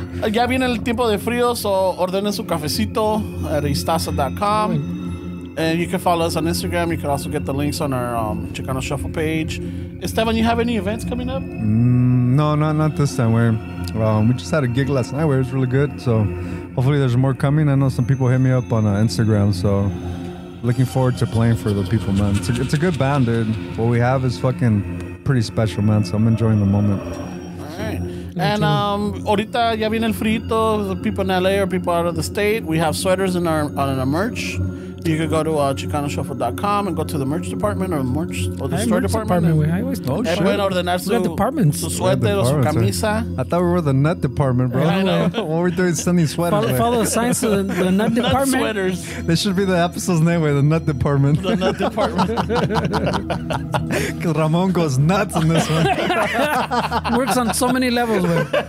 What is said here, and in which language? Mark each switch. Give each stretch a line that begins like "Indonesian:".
Spanish: Ya viene el tiempo de frío,
English: so
Spanish: ordenen su cafecito at istaza.com.
English: And you can follow us on Instagram. You can also get the links on our Chicano Shuffle page. Esteban, you have any events coming up? No, not this time. We just had a gig last night where it was really good. So hopefully there's more coming. I know some people hit me up on Instagram. So looking forward to playing for the people, man. It's a good band, dude. What we have is fucking pretty special, man. So I'm enjoying the moment. All right. And
Spanish: ahorita ya viene el frito.
English: The people in LA or people out of the state. We have sweaters on our merch. You could go to chicanoshuffle.com and go to the merch department or the store department. I always thought
Spanish: pueden ordenar su suéter o su camisa.
English: I thought we were the nut department, bro. I know. What we're doing is sending sweaters. Follow the signs to the nut department. Nut sweaters. This should be the episode's name, the nut department. The nut department. Because Ramon goes nuts in this one. Works on so many levels, güey.